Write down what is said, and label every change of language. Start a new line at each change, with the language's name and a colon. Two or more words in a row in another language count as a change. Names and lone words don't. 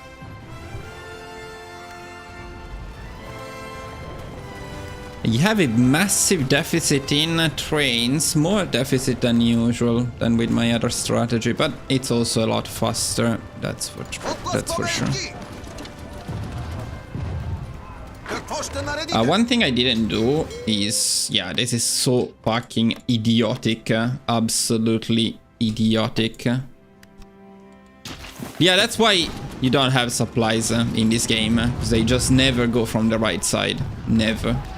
English: You have a massive deficit in trains, more deficit than usual than with my other strategy, but it's also a lot faster, that's for sure.
Bulgarian: Какво ще наредите?
English: One thing I didn't do is, yeah, this is so fucking idiotic, absolutely idiotic. Yeah, that's why you don't have supplies in this game, because they just never go from the right side, never.